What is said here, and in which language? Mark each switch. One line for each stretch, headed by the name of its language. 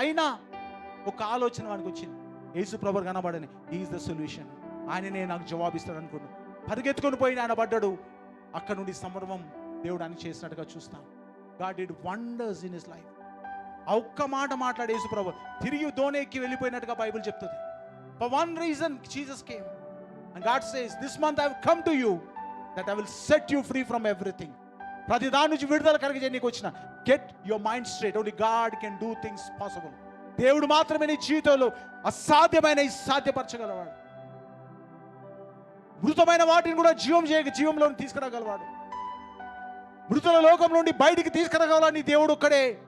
Telugu: అయినా ఒక ఆలోచన వానికి వచ్చింది, యేసు ప్రభు కనబడని,
English: he is the solution,
Telugu: ఆయననే నాకు జవాబిస్తాడు అనుకున్నాడు. పరిగెత్తుకొని పోయి ఆయన పడ్డాడు. అక్కడ నుండి సమర్వం దేవుడు అని చేసినట్టుగా చూస్తాం.
English: God did wonders in his life.
Telugu: ఆ ఒక్క మాట మాట్లాడే యేసు ప్రభు తిరిగి ధోని ఎక్కి వెళ్ళిపోయినట్టుగా బైబిల్ చెప్తుంది.
English: For one reason Jesus came, and God says, this month I have come to you that I will set you free from everything.
Telugu: ప్రతి దాని నుంచి విడుదల కలిగించే నీకు వచ్చిన.
English: Get your mind straight. Only God can do things possible.
Telugu: దేవుడు మాత్రమే నీ జీవితంలో అసాధ్యమైన సాధ్యపరచగలవాడు. మృతమైన వాటిని కూడా జీవంలో తీసుకురాగలవాడు. మృతుల లోకం నుండి బయటికి తీసుకురాగలని దేవుడు ఒక్కడే.